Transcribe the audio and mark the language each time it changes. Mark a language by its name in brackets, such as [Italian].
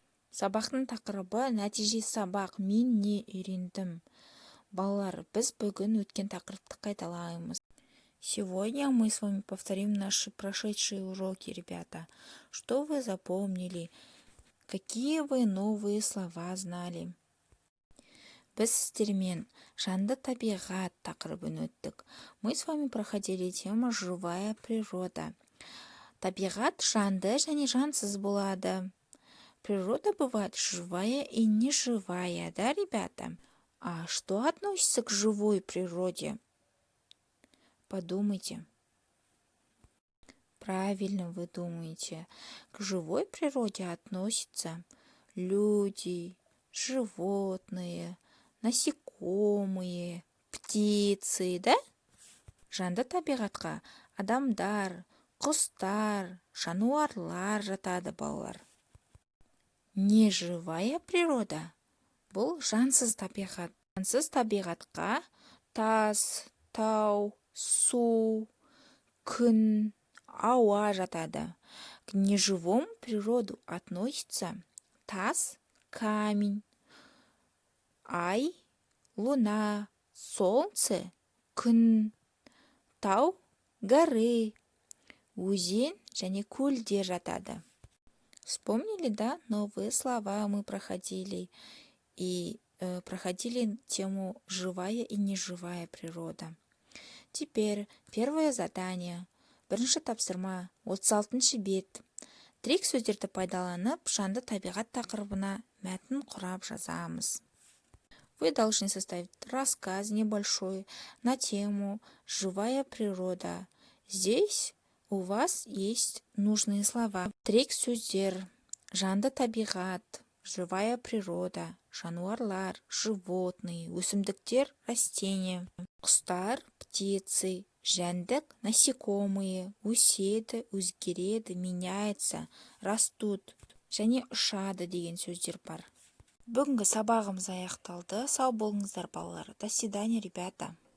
[Kazakh] Сабақтың тақырыбы нәтиже сабақ. Мен не үйрендім? Балалар, біз бүгін өткен тақырыпты қайталаймыз. [Russian] Сегодня мы с вами повторим наши прошедшие уроки, ребята. Что вы запомнили? Какие вы новые слова знали? [Kazakh] Біз сіздермен жанды табиғат тақырыбын өттік. [Russian] Мы с вами проходили тему «Живая природа». [Kazakh] Табиғат жанды және жансыз болады. [Russian] Природа бывает живая и неживая, да, ребята? А что относится к живой природе? Подумайте. Правильно вы думаете. К живой природе относятся люди, животные, насекомые, птицы, да? [Kazakh] Жанды табиғатқа адамдар, құстар, жануарлар жатады, балалар. [Russian] Неживая природа [Kazakh] бұл жансыз табиғат. Жансыз табиғатқа тас, тау, су, күн, ауа жатады. [Russian] К неживому природу относится тас, камень, ай, луна, солнце, күн, тау, горы, [Kazakh] өзен және көлдер жатады. [Russian] Вспомнили, да? Новые слова мы проходили. И проходили тему «Живая и неживая природа». Теперь первое задание. [Kazakh] Бірінші тапсырма, 36-шы бет. Тірек сөздерді пайдаланып, жанды табиғат тақырыбына мәтін құрап жазамыз. [Russian] Вы должны составить рассказ небольшой на тему «Живая природа». Здесь у вас есть нужные слова. [Kazakh] Тірек сөздер, жанды табиғат, живая природа, жануарлар, животные, өсімдіктер, растения, құстар, птицы, жәндік, насекомые, өседі, өзгереді, меняется, растут және ұшады деген сөздер бар. Бүгінгі сабағымыз аяқталды. Сау болыңыздар, балалар. [Russian] До свидания, ребята.